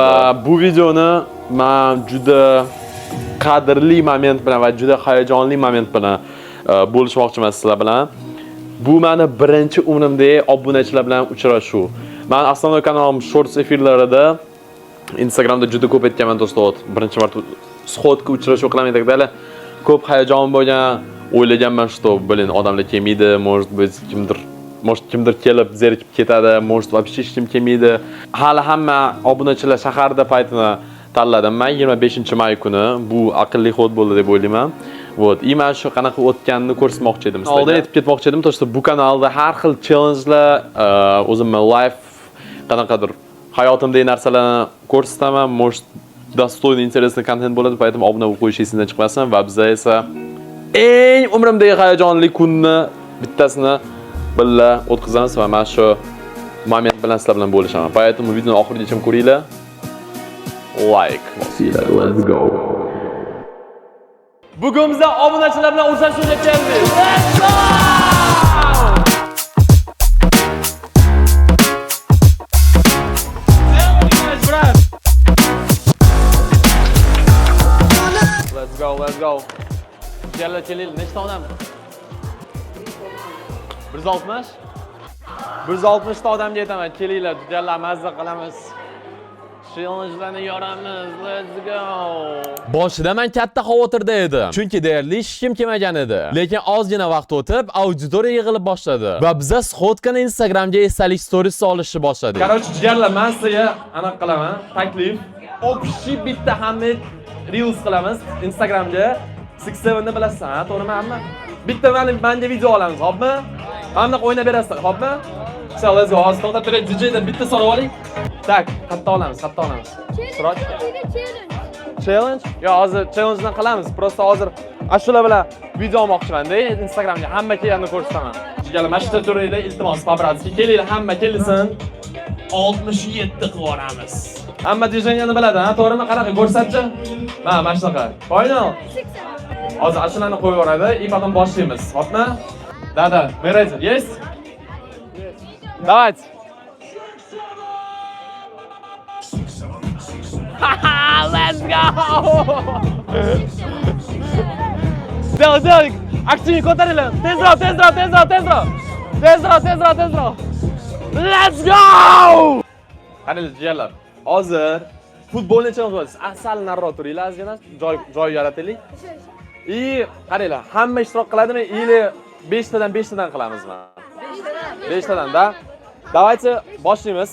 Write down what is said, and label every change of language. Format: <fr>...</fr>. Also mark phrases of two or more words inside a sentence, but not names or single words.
<uz>Va bu videoni men juda qadrli moment bilan va juda hayajonli moment bilan bo'lishmoqchiman sizlar bilan. Bu meni birinchi umrimdagi obunachilar bilan uchrashuv. Men asosiy kanalim shorts efirlarida Instagramda juda ko'p aytganman do'stlar. Birinchi marta shodga uchrashuv qilaman deganda ko'p hayajon bo'lgan, o'ylaganman,</uz> <ru>что, блин,</ru> <uz>odamlar kelmaydi,</uz> <ru>может быть,</ru> <uz>kimdir kelib zerikib ketadi,</uz> <ru>может вообще</ru> <uz>hech kim kelmaydi. Hali hamma obunachilar shaharda paytini tanladim men 25-may kuni. Bu aqlli xod bo'ldi deb o'ylayman.</uz> <ru>Вот, и</ru> <uz>men shu qanaqa o'tganini ko'rsatmoqchi edim sizlarga. Oldin aytib ketmoqchi edim, to'g'risi bu kanalda har xil challengelar, o'zimning life qanaqadir hayotimdagi narsalarni ko'rsataman.</uz> <ru>Может, достойный, интересный</ru> <uz>kontent bo'ladi, поэтому obuna bo'lib qo'yish esingizdan chiqmasin. Va biz esa eng umrimdagi hayajonli kunni bittasini birga o'tkazamiz va men shu moment bilan sizlar bilan bo'lishaman. Поэтому videoni oxirigacha ko'ringlar. Like.</uz> <en>Let's go.</en> <uz>Bugun biz obunachilar bilan uchrashuvga keldik.</uz> <en>Let's go! Let's go.</en> <uz>Keling, nechta odam? 160? 160 ta odamga aytaman, kelinglar, judalar mazza qilamiz. Challenge'larni yoramiz. Let's go. Boshida men katta xavotirda edim. Chunki deyarli hech kim kelmagan edi. Lekin ozgina vaqt o'tib, auditoriya yig'ilib boshladi va biz shodkani Instagramga esdalik stories olishni boshladik. Короче, judalar, men sizga aniq qilaman, taklif. Общий bitta hamma reels qilamiz Instagramga. 67 ni bilasan, to'g'rimi hamma? Bitta menga video olamiz, xo'pmi? Hamma o'ynab berasizlar, xo'pmi?</uz> <en>So, let's go.</en> <uz>Hozir to'xtab turib, DJ-dan bitta so'rab oling. Tak, qatta olamiz. Challenge? Yo, hozir challenge-dan qilamiz. Prosta hozir ashular bilan video olmoqchiman-da, Instagramga hamma kelganini ko'rsataman. Jigarlar, mashina turinglar, iltimos, Pabratskiy kelinglar, hamma kelsin. 67 qilib yuboramiz. Hamma DJ-ni biladi, ha, to'g'rimi? Qanaqa ko'rsatchi? Mana shunaqa. Final. Hozir ashularni qo'yib yuboradi,</uz> <ru>и потом</ru> <uz>boshlaymiz. Xo'pmi?</uz> <ru>Да, мы ready. Есть? Давайте.</ru> <en>Let's go!</en> <ru>Сделай.</ru> <uz>Активнее ko'taringlar. Tezroq.</uz> <en>Let's go!</en> <uz>Qaranglar, jigarlar. Hozir futbolni challenge. Asal nariroq turinglar, ozgina joy yarataylik. И qaranglar, hamma ishtirok qiladimi? Или 5 tadan qilamizmi? 5 tadan da. Давайте boshlaymiz.</uz>